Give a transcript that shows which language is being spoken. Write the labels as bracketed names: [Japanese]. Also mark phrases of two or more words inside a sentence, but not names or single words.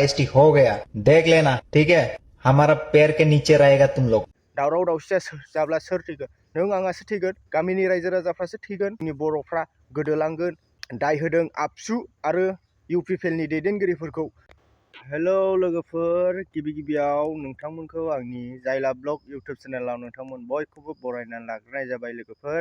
[Hindi] एसटी हो गया, देख लेना, ठीक है? हमारा पैर के नीचे रहेगा तुम लोग। [Bodo] दावराव दावसिया जाब्ला सोर थैगोन? नों आंहासो थैगोन, गामिनि रायजो राजाफ्रासो थैगोन, जोंनि बर'फ्रा गोदोलांगोन। दाय होदों आबसु आरो इउपिपिएलनि दैदेनगिरिफोरखौ। हेलौ लोगोफोर, गिबियाव नोंथांमोनखौ आंनि जायला [English] blog YouTube [Bodo] चेनेलाव नोंथांमोन बयखौबो बरायनानै लाग्रोनाय जाबाय लोगोफोर।